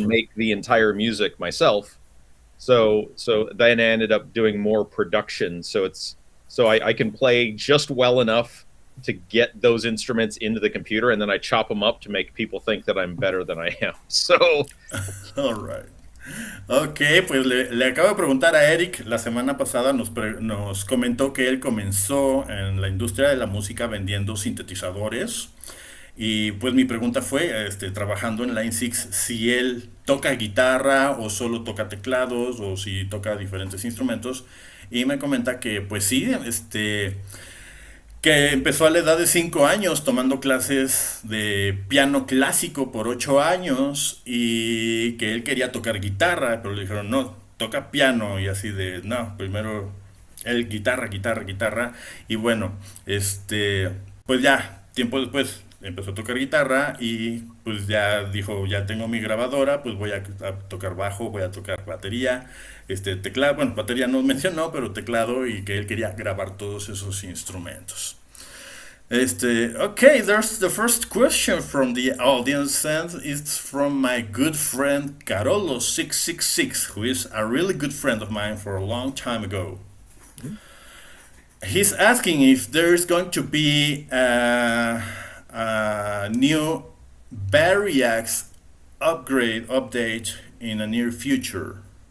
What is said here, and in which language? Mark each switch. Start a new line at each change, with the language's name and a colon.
English: can make the entire music myself. So then I ended up doing more production. So I can play just well enough to get those instruments into the computer, and then I chop them up to make people think that I'm better than I am. So All right.
Spanish: Ok, pues le acabo de preguntar a Eric, la semana pasada nos comentó que él comenzó en la industria de la música vendiendo sintetizadores, y pues mi pregunta fue, trabajando en Line 6, si él toca guitarra o solo toca teclados o si toca diferentes instrumentos, y me comenta que pues sí, que empezó a la edad de 5 años tomando clases de piano clásico por 8 años, y que él quería tocar guitarra, pero le dijeron, no, toca piano, y así de, no, primero él guitarra, y bueno, pues ya, tiempo después empezó a tocar guitarra y pues ya dijo, ya tengo mi grabadora, pues voy a tocar bajo, voy a tocar batería, teclado, bueno, batería no mencionó, pero teclado, y que él quería grabar todos esos instrumentos.
English: Okay, there's the first question from the audience, and it's from my good friend Carolo666, who is a really good friend of mine for a long time ago. He's asking if there's going to be a new Variax update in the near future.